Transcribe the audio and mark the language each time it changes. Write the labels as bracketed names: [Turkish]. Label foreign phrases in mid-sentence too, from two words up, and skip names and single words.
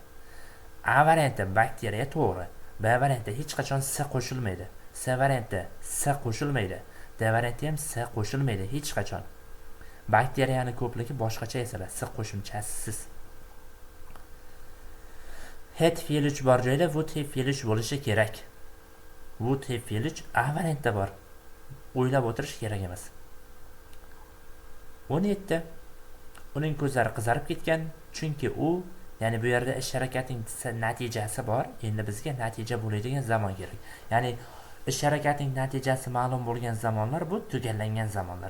[Uzbek] A varianti bakteriya to'g'ri. B varianti hech qachon S qo'shilmaydi. C varianti S qo'shilmaydi. D varianti ham S qo'shilmaydi hech qachon. Bakteriyaning ko'pligi boshqacha yoziladi, S qo'shimchasiz. Had fe'l uch bor joyda [English] would have [Uzbek] fe'l uch bo'lishi kerak. [English] Would have [Uzbek] fe'l uch A variantda bor. O'ylab o'tirish kerak emas. 17. Uning ko'zlari qizarib ketgan, chunki u, ya'ni bu yerda ish harakatining natijasi bor. Endi bizga natija bo'ladigan zamon kerak. Ya'ni ish harakatining natijasi ma'lum bo'lgan zamonlar bu tugallangan zamonlar.